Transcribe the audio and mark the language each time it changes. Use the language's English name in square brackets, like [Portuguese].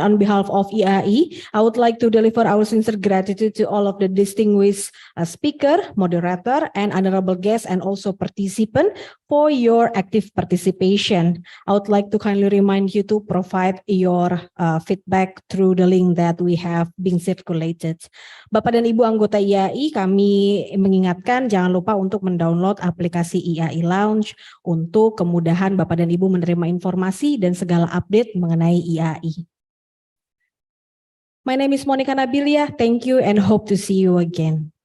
[English] On behalf of IAI, I would like to deliver our sincere gratitude to all of the distinguished speaker, moderator, and honorable guests, and also participant for your active participation. I would like to kindly remind you to provide your feedback through the link that we have been circulated. [Indonesian] Bapak dan Ibu anggota IAI, kami mengingatkan jangan lupa untuk mendownload aplikasi IAI Lounge untuk kemudahan Bapak dan Ibu menerima informasi dan segala update mengenai IAI. [English] My name is Monica Nabilia. Thank you and hope to see you again.